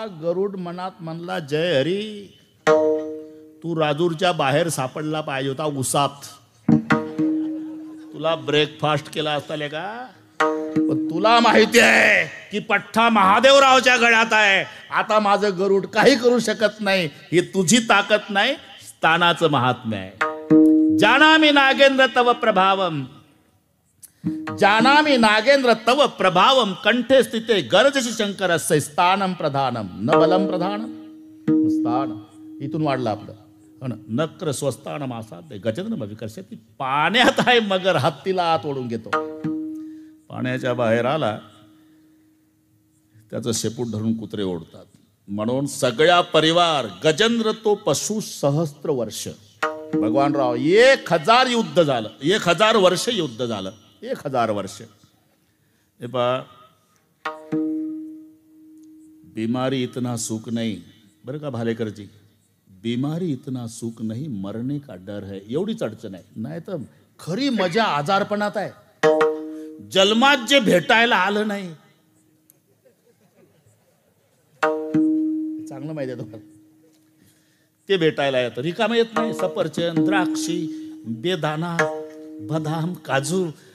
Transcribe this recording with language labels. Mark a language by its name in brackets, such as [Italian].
[Marathi] गरुड मनात म्हणला, जय हरी, तू राजूरच्या बाहेर सापडला पाहिजे होता उसात. तुला ब्रेकफास्ट केला असता ले का. पण तुला माहिती आहे की पठ्ठा महादेवरावच्या गळ्यात आहे. आता माझं गरुड काही करू शकत नाही. ही तुझी ताकद नाही, स्थानाचं महात्म्य आहे. [Sanskrit] जानामि नागेंद्र तव प्रभावम, जानामि नागेंद्र तव प्रभावम, कंठे स्थिते गरजशी शंकरस्य स्थानम प्रधानम न बलम प्रधानम. [Marathi] स्थान इथून वाढलं आपलं. [Sanskrit] नक्र स्वस्तानम आसाद्य गजेंद्र विकर्षती. [Marathi] पाण्यात आहे मगर, हत्तीला आत ओढून घेतो. पाण्याच्या बाहेर आला, त्याचं शेपूट धरून कुत्रे ओढतात. म्हणून सगळ्या परिवार. गजेंद्र तो पशु सहस्त्र वर्ष. भगवानराव 1000 युद्ध झालं. 1000 वर्ष युद्ध झालं. 1000 वर्ष. हे पहा, [Hindi] बीमारी इतना सुख नहीं. [Marathi] बरं का [Hindi] भालेकरजी, बीमारी इतना सुख नहीं, मरने का डर है. [Marathi] एवढीच अडचण आहे. नाही तर खरी मजा आजारपणात आहे. जन्मात जे भेटायला आलं नाही. चांगलं माहिती आहे तुम्हाला. ते भेटायला येतं. रिकामं येत नाही. सफरचंद, द्राक्षी, बेदाना, बदाम, काजू.